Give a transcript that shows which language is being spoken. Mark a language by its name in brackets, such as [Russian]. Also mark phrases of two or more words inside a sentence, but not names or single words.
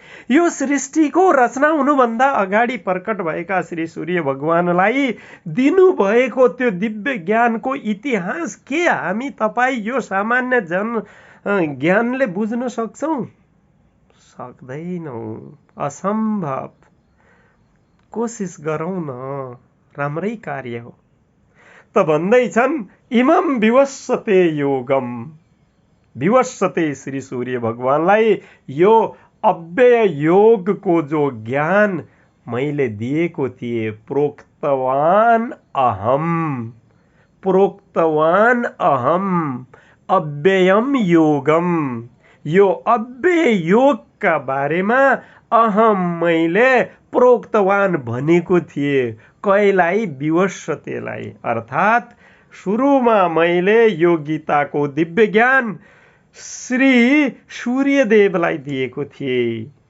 [Nepali] यो सृष्टिको रचना हुनुभन्दा अगाडि प्रकट भएका श्री सूर्य भगवानलाई दिनुभएको त्यो दिव्य ज्ञानको इतिहास के हामी तपाईँ यो सामान्य ज्ञानले बुझ्न सक्छौँ? सक्दैनौँ, असम्भव। कोसिस गरौँ न, राम्रै कार्य हो। त भन्दैछन् [Sanskrit] इमं विवस्वते योगम, [Nepali] विवस्वते श्री सूर्य भगवानलाई यो अव्यय योगको जो ज्ञान मैले दिएको थिएँ, [Sanskrit] प्रोक्तवान अहम अव्ययम योगम, [Nepali] यो अव्यय योगका बारेमा अहम मैले प्रोक्तवान भनेको थिएँ। कैलाई? विवस्वतेलाई, अर्थात् सुरुमा मैले यो गीताको दिव्य ज्ञान श्री सूर्यदेवलाई दिएको थिएँ।